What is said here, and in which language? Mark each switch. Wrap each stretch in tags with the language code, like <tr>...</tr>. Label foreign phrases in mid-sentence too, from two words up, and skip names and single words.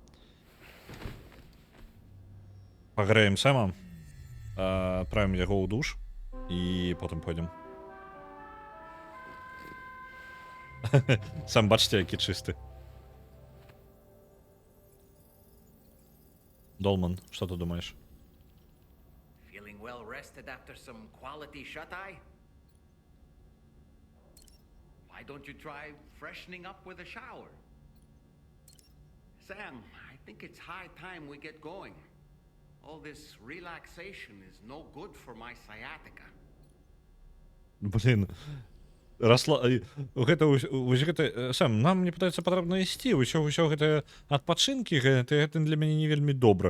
<be>Пагрэем Сэма, адправім яго ў душ і потым пойдзем. Сам бачце, які чысты. Долман, што ты думаеш?</be> <en>Feeling well rested after some quality shut-eye? Why don't you try freshening up with a shower? Sam, I think it's high time we get going. All this relaxation is no good for my sciatica.</en> <be>Блин, гэта Сэм, нам, мне падаецца, патрэбна ісці. Усё гэта адпачынкі, гэта для мяне не вельмі добра.</be>